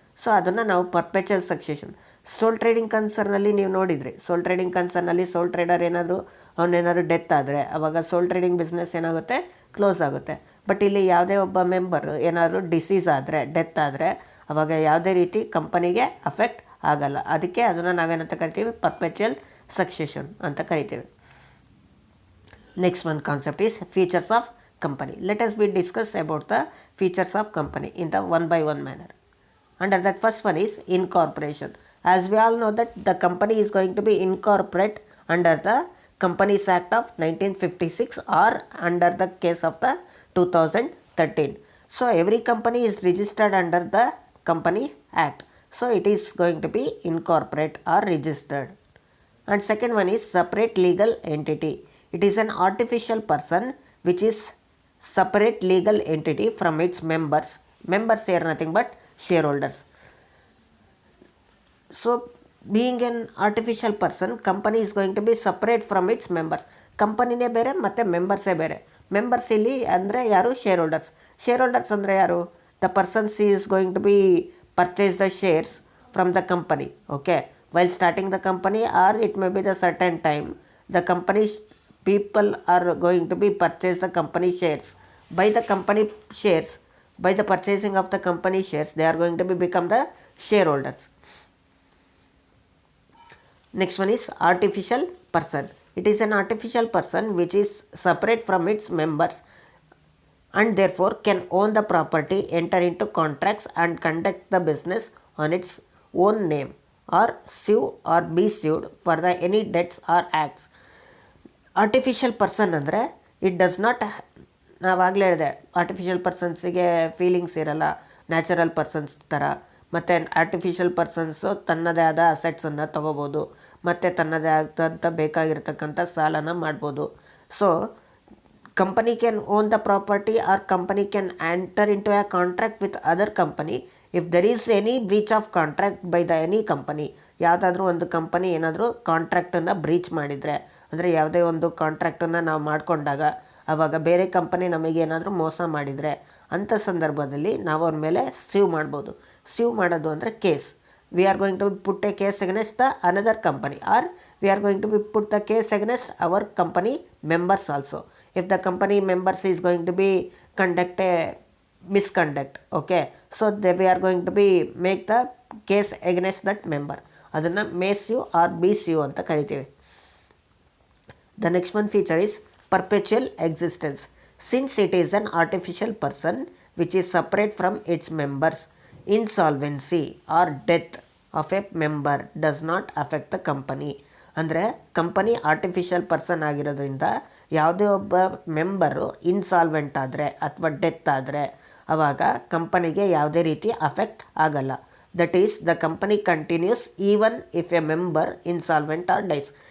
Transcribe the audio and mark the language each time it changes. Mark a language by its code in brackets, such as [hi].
[kn] So ಅದನ್ನು ನಾವು perpetual succession. ಸೋಲ್ trading ಕನ್ಸರ್ನಲ್ಲಿ ನೀವು ನೋಡಿದ್ರಿ, ಸೋಲ್ ಟ್ರೇಡಿಂಗ್ ಕನ್ಸರ್ನಲ್ಲಿ ಸೋಲ್ ಟ್ರೇಡರ್ ಅವನೇನಾದ್ರು ಡೆತ್ ಆದರೆ ಅವಾಗ ಸೋಲ್ ಟ್ರೇಡಿಂಗ್ ಬಿಸ್ನೆಸ್ ಏನಾಗುತ್ತೆ, ಕ್ಲೋಸ್ ಆಗುತ್ತೆ. ಬಟ್ ಇಲ್ಲಿ ಯಾವುದೇ ಒಬ್ಬ ಮೆಂಬರ್ ಏನಾದರೂ ಡಿಸೀಸ್ ಆದರೆ, ಡೆತ್ ಆದರೆ, ಅವಾಗ ಯಾವುದೇ ರೀತಿ ಕಂಪನಿಗೆ ಅಫೆಕ್ಟ್ ಆಗಲ್ಲ. ಅದಕ್ಕೆ ಅದನ್ನು ನಾವೇನಂತ ಕರಿತೀವಿ, ಪರ್ಪೆಚುಯಲ್ ಸಕ್ಸೆಷನ್ ಅಂತ ಕರಿತೀವಿ. [en] Next one concept is features of company. Let us discuss about the features of company in the one by one manner. Under that, first one is incorporation. As we all know that the company is going to be incorporate under the Companies Act of 1956 or under the case of the 2013. So every company is registered under the Company Act. So it is going to be incorporate or registered. And second one is separate legal entity. It is an artificial person which is separate legal entity from its members. Members are nothing but shareholders. So being an artificial person, company is going to be separate from its members. [kn] ಕಂಪನಿನೇ ಬೇರೆ ಮತ್ತು ಮೆಂಬರ್ಸೇ ಬೇರೆ. Members ಇಲ್ಲಿ ಅಂದರೆ ಯಾರು, [en] Shareholders ಅಂದರೆ ಯಾರು, the persons is going to be purchase the shares from the company. Okay, while starting the company, or it may be the certain time the company people are going to be purchase the company shares. By the company shares, by the purchasing of the company shares, they are going to be become the shareholders. Next one is artificial person. It is an artificial person which is separate from its members and therefore can own the property, enter into contracts and conduct the business on its own name, or sue or be sued for the any debts or acts. [kn] Artificial person ಅಂದರೆ [en] it does not, [kn] ನಾವಾಗಲೇ ಹೇಳಿದೆ artificial ಪರ್ಸನ್ಸಿಗೆ feelings ಇರಲ್ಲ natural persons ಥರ. ಮತ್ತು artificial persons ತನ್ನದೇ ಆದ ಅಸೆಟ್ಸನ್ನು ತೊಗೋಬೋದು, ಮತ್ತು ತನ್ನದೇ ಆದಂಥ ಬೇಕಾಗಿರ್ತಕ್ಕಂಥ ಸಾಲನ ಮಾಡ್ಬೋದು. [en] So company can own the property or company can enter into a contract with other company if there is any breach of contract by the any company. [kn] ಯಾವುದಾದ್ರೂ ಒಂದು ಕಂಪನಿ ಏನಾದರೂ ಕಾಂಟ್ರಾಕ್ಟನ್ನು ಬ್ರೀಚ್ ಮಾಡಿದರೆ, ಅಂದರೆ ಯಾವುದೇ ಒಂದು ಕಾಂಟ್ರಾಕ್ಟನ್ನು ನಾವು ಮಾಡಿಕೊಂಡಾಗ ಆವಾಗ ಬೇರೆ ಕಂಪನಿ ನಮಗೇನಾದರೂ ಮೋಸ ಮಾಡಿದರೆ, ಅಂಥ ಸಂದರ್ಭದಲ್ಲಿ ನಾವು ಅವ್ರ ಮೇಲೆ ಸೀವ್ ಮಾಡ್ಬೋದು. ಸೀವ್ ಮಾಡೋದು ಅಂದರೆ case. [en] We are going to put a case against the another company, or we are going to be put the case against our company members also. If the company members is going to be conduct a misconduct, okay, so we are going to be make the case against that member. [kn] ಅದನ್ನು May ಸ್ಯೂ R B ಸ್ಯೂ ಅಂತ ಕರಿತೀವಿ. [en] The next one feature is perpetual existence. Since it is an artificial person which is separate from its members, insolvency or death of a member does not affect the company. [kn] ಅಂದರೆ company artificial person ಆಗಿರೋದ್ರಿಂದ ಯಾವುದೇ ಒಬ್ಬ member insolvent ಆದರೆ ಅಥವಾ death ಆದರೆ ಆವಾಗ ಕಂಪನಿಗೆ ಯಾವುದೇ ರೀತಿ ಅಫೆಕ್ಟ್ ಆಗಲ್ಲ. [en] That is the company continues even if a member insolvent or dies.